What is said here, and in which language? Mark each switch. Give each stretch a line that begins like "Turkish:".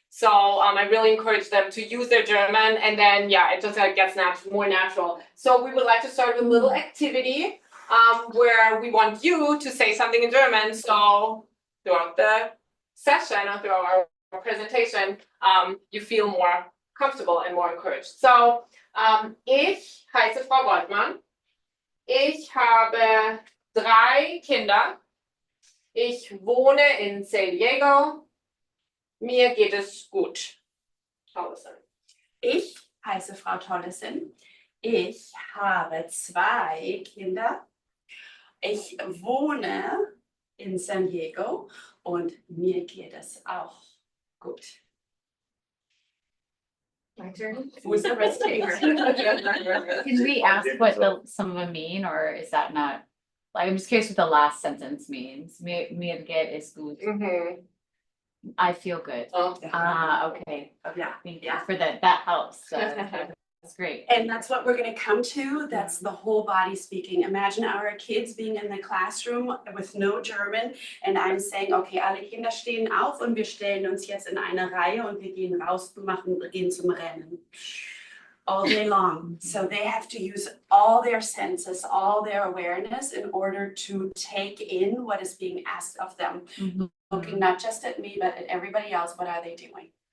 English: So I really encourage them to use their German, and then it just gets more natural. So we would like to start with a little activity where we want you to say something in German. So throughout the session or throughout our presentation, you feel more comfortable and more encouraged.
German: So ich heiße Frau Goldmann. Ich habe 3 Kinder. Ich wohne in San Diego. Mir geht es gut. Tollison. Ich heiße Frau Tollison. Ich habe 2 Kinder. Ich wohne in San Diego und mir geht es auch gut.
English: My turn. Who's the risk taker? Can we ask what some of them mean, or is that not? Like, I'm just curious what the last sentence means.
German: Mir geht es gut.
English: I feel good. Oh. Okay. Yeah, Thank you yeah. for that. That helps. That's great. And that's what we're gonna come to. That's the whole body speaking. Imagine our kids being in the classroom with no German and I'm saying, okay,
German: alle Kinder stehen auf und wir stellen uns jetzt in eine Reihe und wir gehen raus und gehen zum Rennen.
English: All day long. So they have to use all their senses, all their awareness in order to take in what is being asked of them. Mhm. Looking not just at me, but at everybody else, what are they doing?